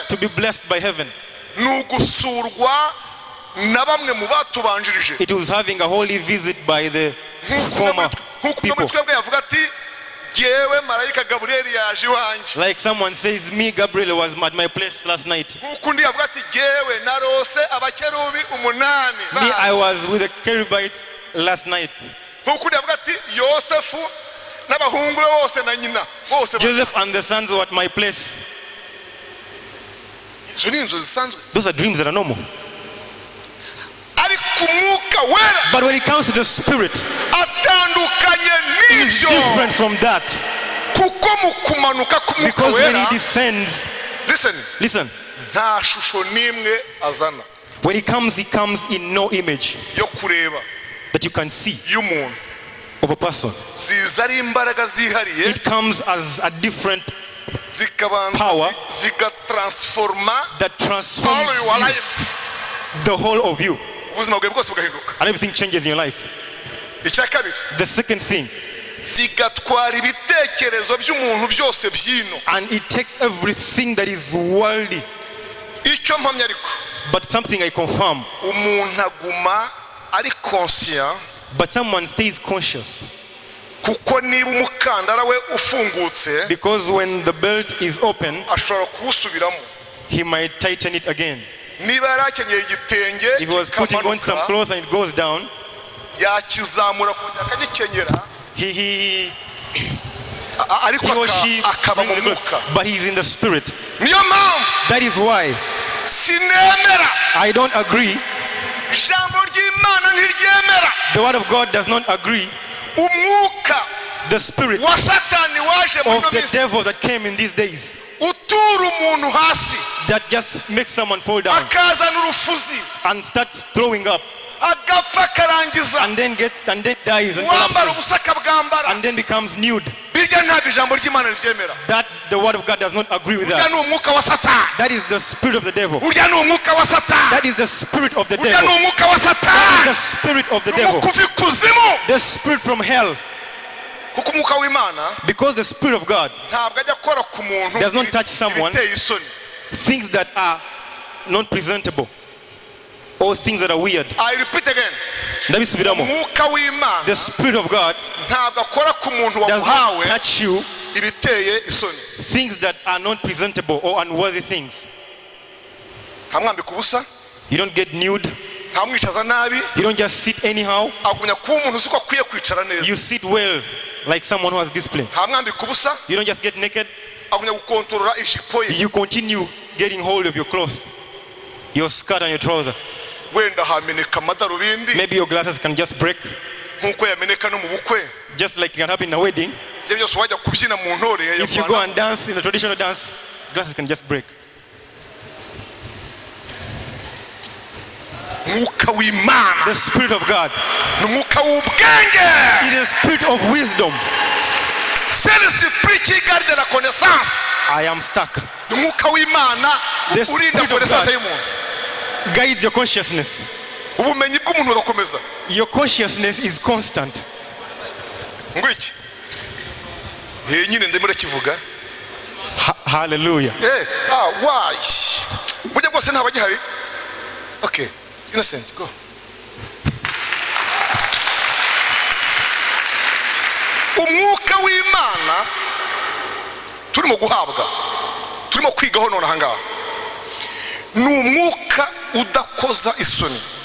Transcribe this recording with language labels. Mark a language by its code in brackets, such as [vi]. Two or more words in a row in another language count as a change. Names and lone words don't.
[en] to be blessed by heaven. [rw] ni ugusurwa na bamwe mu batubanjirije [en] It was having a holy visit by the former [rw] nk'uko umwe [en] people. [rw] muri twebwe yavuga ati jyewe marayika gaburiyeli yaje iwanjye [en] Like someone says, me, Gabriel, was at my place last night. [rw] nk'uko undi yavuga ati jyewe narose abakerubi 8 [en] Me, I was with the Cherubites last night. [rw] nk'uko undi yavuga ati yosefu n'abahungu be bose na nyina bose [en] Joseph and the sons were at my place. [rw] izo ni inzozi zisanzwe [en] Those are dreams that are normal. [rw] ariko umwuka wera [en] But when it comes to the Spirit, [rw] atandukanye [en] it's [rw] n'ibyo [en] different from that. [rw] kuko mu kumanuka k'umwuka [en] Because when [rw] wera [en] he descends, listen, [rw] nta shusho n'imwe azana [en] when he comes in no image [rw] yo kureba [en] that you can see [rw] y'umuntu [en] of a person. [rw] ziza ari imbaraga zihariye [en] It comes as a different [rw] zikabanza [en] power [rw] zigatransforma [en] that all transforms your you, life the whole of you, [rw] ubuzima bwawe bwose bugahinduka [en] and everything changes in your life. [rw] icya kabiri [en] The second thing, [rw] zigatwara ibitekerezo by'umuntu byose by'ino [en] and it takes everything that is worldly, [rw] icyo mpamya ariko [en] but something I confirm, [rw] umuntu aguma ari conscient [en] but someone stays conscious. [rw] kuko niba umukandara we ufungutse [en] Because when the belt is open, [rw] ashobora kuwusubiramo [en] he might tighten it again. [rw] niba yari akenyeye igitenge [en] If he was putting on some [rw] kikamanuka [en] clothes and it goes down, [rw] yakizamura kongera akagikenyera [en] he [rw] ariko [en] or she [rw] akaba mu [en] brings the [rw] mwuka [en] clothes, but he's in the Spirit. [rw] niyo mpamvu [en] That is why [rw] sinemera [en] I don't agree. [rw] ijambo ry'imana ntiryemera [en] The word of God does not agree. [rw] umwuka [en] The spirit [rw] wa satani waje muri [en] of [rw] ino [en] the [rw] minsi [en] devil that came in these days, [rw] utura umuntu hasi [en] that just makes someone fall down [rw] akazana urufuzi [en] and starts throwing up, [rw] agapfa akarangiza [en] and then dies and [rw] wambara [en] collapses, [rw] ubusa akabwambara [en] and then becomes nude. [rw] birya ntabwo ijambo ry'imana ribyemera [en] That the word of God does not agree with [rw] urya [en] that. [rw] ni umwuka wa satani [en] That is the spirit of the devil. [rw] urya ni umwuka wa satani [en] That is the spirit of the [rw] urya ni [en] devil. [rw] umwuka wa [en] That [rw] satani [en] is the spirit of the [rw] ni [en] devil. [rw] umwuka uva ikuzimu [en] The spirit from hell. [rw] kuko umwuka w'imana [en] Because the spirit of God [rw] ntabwo ajya akora ku muntu [en] does not touch someone [rw] ibiteye isoni [en] things that are not presentable or things that are weird. I repeat again [rw] Ndabisubiramo. umwuka w'imana [en] The spirit of God [rw] ntabwo akora ku muntu [en] does [rw] wamuhawe [en] not touch you [rw] ibiteye isoni [en] things that are not presentable or unworthy things. [rw] ntamwambika ubusa [en] You don't get nude. [rw] ntamwicaza nabi [en] You don't just sit anyhow. [rw] agumya kuba umuntu uzi ko akwiye kwicara neza [en] You sit well like someone who has discipline. [rw] ntamwambika ubusa [en] You don't just get naked. [rw] agumya gukontorora ijipo ye [en] You continue getting hold of your clothes, your skirt and your trouser. [rw] wenda hameneka amadarubindi [en] Maybe your glasses can just break, [rw] nk'uko yameneka no mu bukwe [en] just like it can happen in a wedding. [rw] ibyo byose wajya kubyina mu ntore [en] If you go and dance in a traditional dance, glasses can just break. [rw] umwuka w'imana [en] The spirit of God [rw] ni umwuka w'ubwenge [en] is a spirit of wisdom. [fr] c'est l'esprit qui garde la connaissance [en] I am stuck. [rw] ni umwuka w'imana [en] The [rw] urinda [en] Spirit of [rw] connaissance [en] God. [rw] y'umuntu [en] Guides your consciousness. [rw] ubumenyi bw'umuntu bugakomeza [en] Your consciousness is constant. [rw] ngo iki nyine ndimo ndakivuga [en] Hallelujah. Why? [rw] Burya bwose nta bagihari. [en] Okay, Innocent, go. [rw] Umwuka w'Imana turimo guhabwa, turimo kwigaho none ahangaha, ni umwuka udakoza isoni.